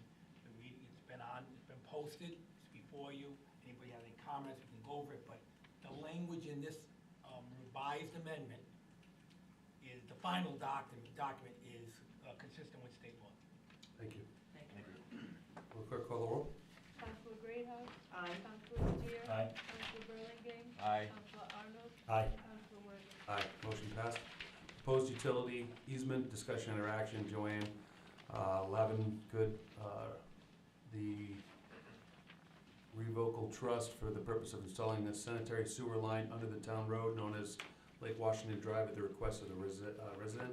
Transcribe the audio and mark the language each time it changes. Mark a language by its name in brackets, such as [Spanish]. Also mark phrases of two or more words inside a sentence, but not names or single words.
[English] The reading, it's been posted, it's before you. Anybody has any comments, we can go over it, but the language in this revised amendment is, the final document is consistent with state law. Thank you. Thank Thank you. Will the clerk call the roll? Councilor Greathouse? Aye. Councilor Steer? Aye. Councilor Burlingame? Aye. Councilor Arnold? Aye. Councilor Worthing? Aye, motion passed. Proposed easement, discussion interaction, Joanne, Lavin Good, the revocable trust for the purpose of installing the sanitary sewer line under the town road known as Lake Washington Drive at the request of the resident.